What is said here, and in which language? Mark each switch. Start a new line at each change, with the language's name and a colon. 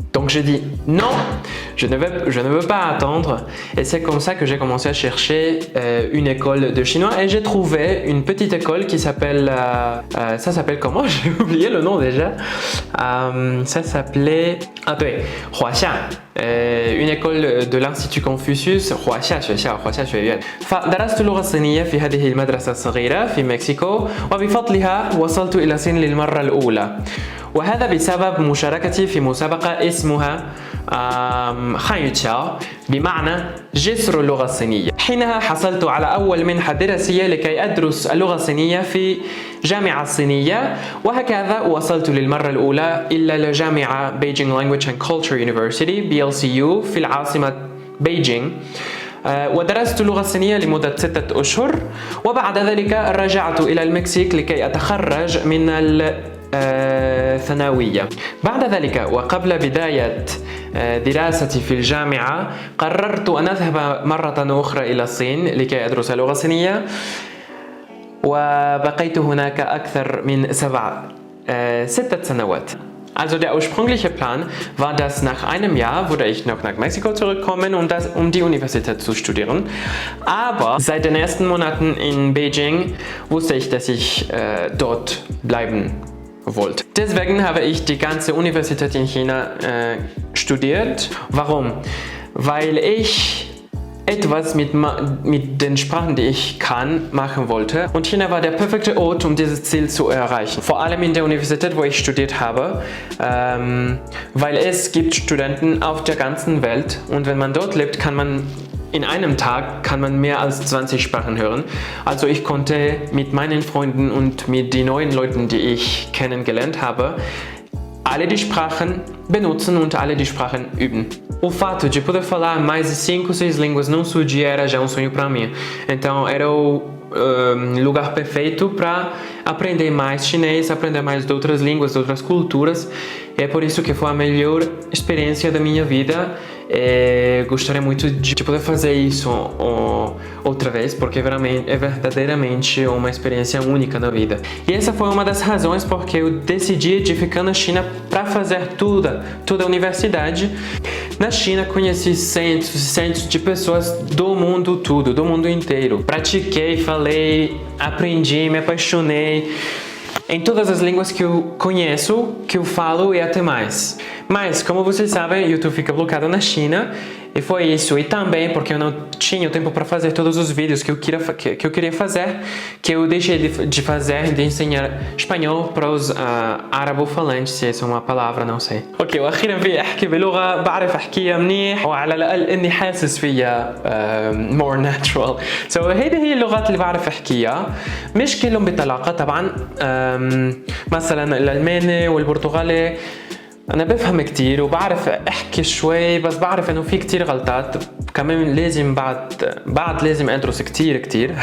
French: Donc j'ai dit non, je ne veux pas attendre et c'est comme ça que j'ai commencé à chercher une école de chinois et j'ai trouvé une petite école qui s'appelle, ça s'appelle comment? J'ai oublié le nom déjà. Ça s'appelait Huaxia, une école de l'Institut Confucius, Huaxia学院.
Arabic: فدرست اللغة الصينية في هذه المدرسة الصغيرة في مكسيكو وبفضلها وصلت إلى الصين للمرة الأولى. وهذا بسبب مشاركتي في مسابقة اسمها خانيوتشاو بمعنى جسر اللغة الصينية. حينها حصلت على أول منحة دراسية لكي أدرس اللغة الصينية في جامعة صينية وهكذا وصلت للمرة الأولى إلى الجامعة Beijing Language and Culture University BLCU في العاصمة بيجينغ. ودرست اللغة الصينية لمدة 6 أشهر وبعد ذلك رجعت إلى المكسيك لكي أتخرج من الثانوية. بعد ذلك وقبل بداية دراستي في الجامعة قررت أن أذهب مرة أخرى إلى الصين لكي أدرس اللغة الصينية وبقيت هناك أكثر من 6 سنوات.
German: Also der ursprüngliche Plan war, dass nach einem Jahr würde ich noch nach Mexiko zurückkommen, um die Universität zu studieren. Aber seit den ersten Monaten in Beijing wusste ich, dass ich dort bleiben wollte. Deswegen habe ich die ganze Universität in China studiert. Warum? Weil ich etwas mit den Sprachen, die ich kann, machen wollte. Und China war der perfekte Ort, um dieses Ziel zu erreichen. Vor allem in der Universität, wo ich studiert habe, weil es gibt Studenten auf der ganzen Welt und wenn man dort lebt, kann man in einem Tag mehr als 20 Sprachen hören. Also ich konnte mit meinen Freunden und mit den neuen Leuten, die ich kennengelernt habe, alle die Sprachen benutzen und alle die Sprachen üben.
Portuguese: O fato de poder falar mais de 5 ou 6 línguas num só dia era já sonho para mim. Então era o lugar perfeito para aprender mais chinês, aprender mais de outras línguas, de outras culturas. É por isso que foi a melhor experiência da minha vida. Gostaria muito de poder fazer isso outra vez, porque é verdadeiramente uma experiência única na vida. E essa foi uma das razões porque eu decidi de ficar na China para fazer toda a universidade. Na China conheci centos e centos de pessoas do mundo todo, do mundo inteiro. Pratiquei, falei, aprendi, me apaixonei em todas as línguas que eu conheço, que eu falo e até mais. Mas, como vocês sabem, o YouTube fica bloqueado na China e foi isso. E também porque eu não tinha tempo para fazer todos os vídeos que eu queria fazer, que eu deixei de fazer, de ensinar espanhol para os árabe-falantes, se essa é uma palavra, não sei.
Arabic: اوكي واخيرا في احكي بلغه بعرف احكيها منيح وعلى الاقل اني حاسس فيها
English: more natural.
Arabic: So هيدي هي اللغات اللي بعرف احكيها، مش كلهم بطلاقه طبعا. مثلا الالماني والبرتغالي أنا بفهم كتير وبعرف أحكي شوي، بس بعرف إنه في كتير غلطات كمان لازم بعد لازم أدرس كتير.